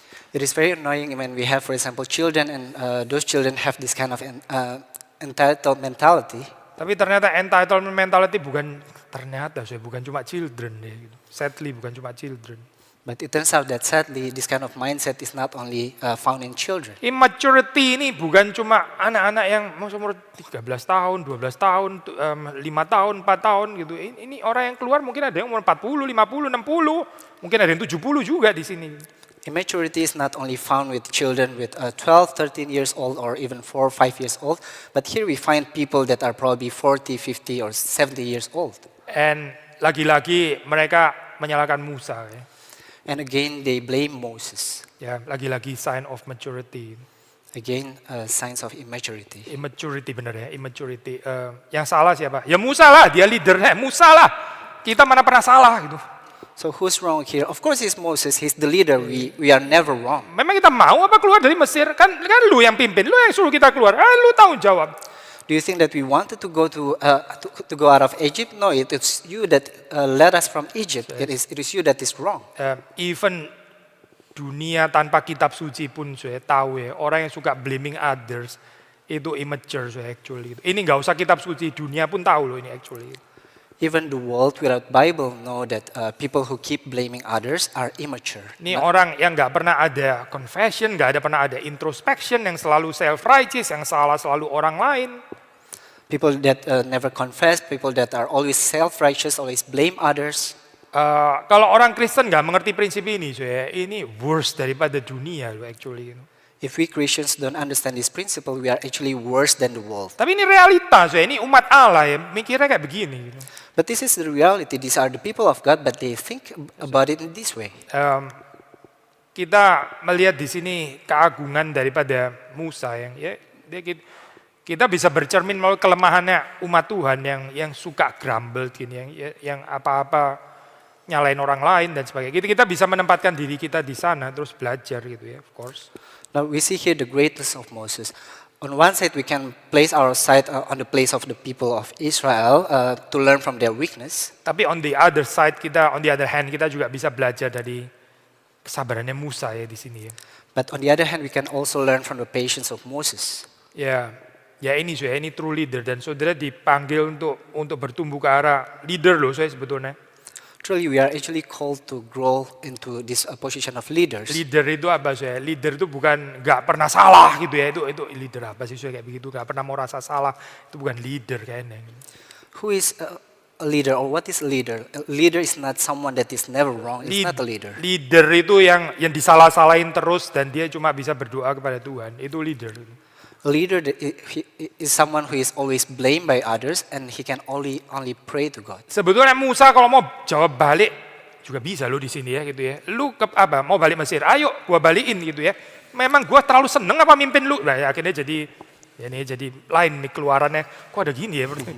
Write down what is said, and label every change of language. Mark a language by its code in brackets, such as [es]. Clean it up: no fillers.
[en] It is very annoying when we have, for example, children and those children have this kind of entitled mentality. [id] Tapi ternyata [en] entitlement mentality [id] bukan cuma children ya. Gitu. Sadly bukan cuma children. [en] But it turns out that sadly, this kind of mindset is not only found in children. [id] Immaturity ini bukan cuma anak-anak yang umur 13 tahun, 12 tahun, 5 tahun, 4 tahun gitu. Ini orang yang keluar mungkin ada yang umur 40, 50, 60, mungkin ada yang 70 juga di sini. [en] Immaturity is not only found with children with 12, 13 years old or even 4, 5 years old, but here we find people that are probably 40, 50 or 70 years old. [id] And lagi-lagi mereka menyalahkan Musa ya. [en] And again, they blame Moses. Ya, lagi-lagi sign of maturity. Again, signs of immaturity. [id] Immaturity benar ya, immaturity. Yang salah siapa? Ya Musa lah, dia leadernya. Musa lah. Kita mana pernah salah gitu. [en] So who's wrong here? Of course, it's Moses. He's the leader. We are never wrong. [id] Memang kita mau apa keluar dari Mesir? Kan lu yang pimpin, lu yang suruh kita keluar. Lu tanggung jawab. [en] Do you think that we wanted to go to go out of Egypt? No, it's you that led us from Egypt. It is you that is wrong. [id] Even dunia tanpa kitab suci pun saya tahu ya, orang yang suka [en] blaming others [id] itu immature actually. Ini nggak usah kitab suci, dunia pun tahu loh ini actually. [en] Even the world without Bible know that people who keep blaming others are immature. [id] Ini orang yang nggak pernah ada confession, nggak pernah ada introspection, yang selalu self-righteous, yang salah selalu orang lain. [en] People that never confess, people that are always self-righteous, always blame others. [id] Kalau orang Kristen nggak mengerti prinsip ini, ini worse daripada dunia loh actually. [en] If we Christians don't understand this principle, we are actually worse than the world. [id] Tapi ini realita, ini umat Allah ya, mikirnya kayak begini. Gitu. [en] But this is the reality. These are the people of God, but they think about it in this way. [id] Kita melihat di sini keagungan daripada Musa yang ya, kita bisa bercermin melalui kelemahannya umat Tuhan yang suka grumble gini, yang apa-apa nyalain orang lain dan sebagainya. Kita bisa menempatkan diri kita di sana terus belajar gitu ya, of course. [en] Now we see here the greatness of Moses. On one side, we can place our side on the place of the people of Israel to learn from their weakness. [id] Tapi [en] on the other side [id] kita, [en] on the other hand [id] kita juga bisa belajar dari kesabarannya Musa ya di sini ya. [en] But on the other hand, we can also learn from the patience of Moses. [id] Ya ini ini true leader dan saudara dipanggil untuk bertumbuh ke arah leader loh saya sebetulnya. [en] Truly, we are actually called to grow into this position of leaders. [id] Leader itu apa saya? Leader itu bukan nggak pernah salah gitu ya. Itu leader apa sih saya kayak begitu? Nggak pernah mau rasa salah. Itu bukan leader kayaknya. [en] Who is a leader or what is a leader? A leader is not someone that is never wrong. It's not a leader. [id] Leader itu yang disalah-salahin terus dan dia cuma bisa berdoa kepada Tuhan. Itu leader. [en] A leader is someone who is always blamed by others and he can only pray to God. [id] Sebetulnya Musa kalau mau jawab balik juga bisa lo di sini ya gitu ya. Lu mau balik Mesir? Ayo gua balikin gitu ya. memang gua terlalu seneng apa mimpin lu? Nah, ya, akhirnya jadi lain nih keluarannya. Kok ada gini ya?